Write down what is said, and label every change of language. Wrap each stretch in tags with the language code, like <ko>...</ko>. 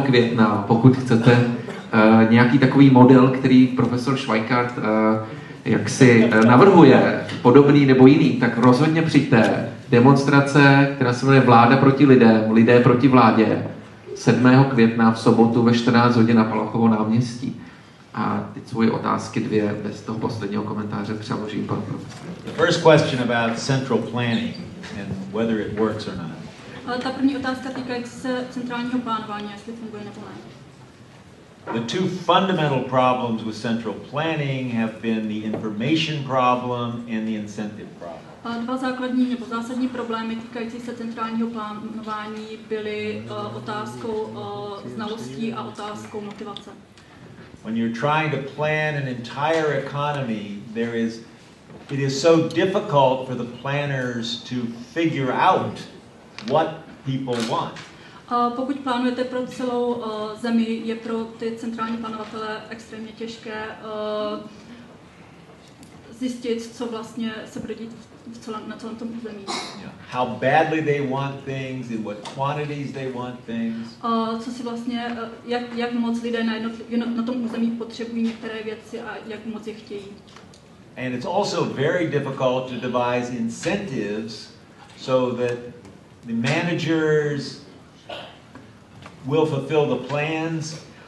<cs>května, pokud chcete nějaký takový model, který profesor Schweikart jaksi navrhuje, podobný nebo jiný, tak rozhodně přijďte. Demonstrace, která se jmenuje Vláda proti lidem, lidé proti vládě, 7. května v sobotu ve 14 hodin na Palachovo náměstí. A teď svoje otázky dvě bez toho posledního komentáře přeložím panu profesoru.</cs> <en>The first question about central planning and whether it works or not.</en> <cs>Ale ta první otázka týkající se centrálního plánování, jestli funguje nebo ne.</cs> <en>The two fundamental problems with central planning have been the information problem and the incentive problem.</en> <cs>A dva základní nebo zásadní problémy týkající se centrálního plánování byly otázkou znalostí a otázkou motivace.</cs> <en>When you're trying to plan an entire economy, it is so difficult for the planners to figure out what people want.</en> <cs>Pokud plánujete pro celou zemi, je pro ty centrální plánovatele extrémně těžké zjistit, co vlastně se bude dít na celém tom území.</cs> <en>How badly they want things, in what quantities they want things.</en> <cs>Co si vlastně, jak moc lidé na tom území potřebují některé věci a jak moc je chtějí.</cs> <en>And it's also very difficult to devise incentives so that the managers will fulfill the plans.</en>